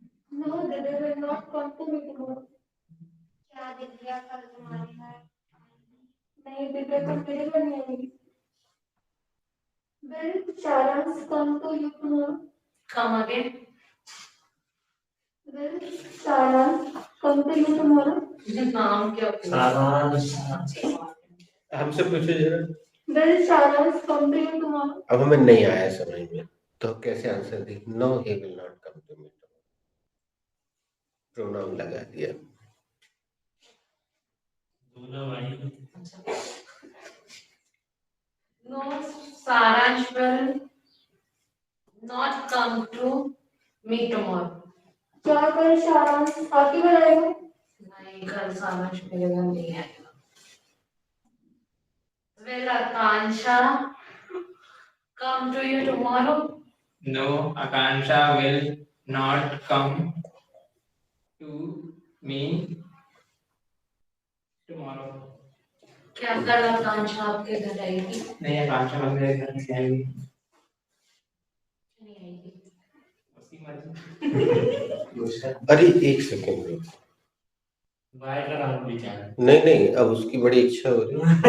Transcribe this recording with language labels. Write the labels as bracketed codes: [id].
[en] No, Divya will not come to me tomorrow. [hi] क्या दिव्या कल तुम्हारे घर? नहीं, दिव्या कल मेरे घर नहीं आएगी। [en] Will Saransh come to you tomorrow? Come again. Will Saransh come to you tomorrow? [hi] नाम क्या? सारांश। हमसे पूछो जरा। Will Saransh come to you tomorrow? अब हमें नहीं आया समझ में तो कैसे answer the? [en] No, he will not come to me. [hi] Pronoun लगा दिया। बोलो भाई। [en] No, Saransh will not come to me tomorrow. [hi] क्या कल सारांश आपके घर आएगा? नहीं, कल सारांश मेरे घर नहीं आएगा। [en] Will Akansha come to you tomorrow? No, Akansha will not come to me tomorrow. [hi] क्या कल आकांक्षा आपके घर आएगी? नहीं, आकांक्षा कल मेरे घर नहीं आएगी। नहीं आएगी। उसकी मर्जी। अरे एक सेकेंड रुक। बाय का नाम विचार। नहीं नहीं, अब उसकी बड़ी इच्छा हो रही है।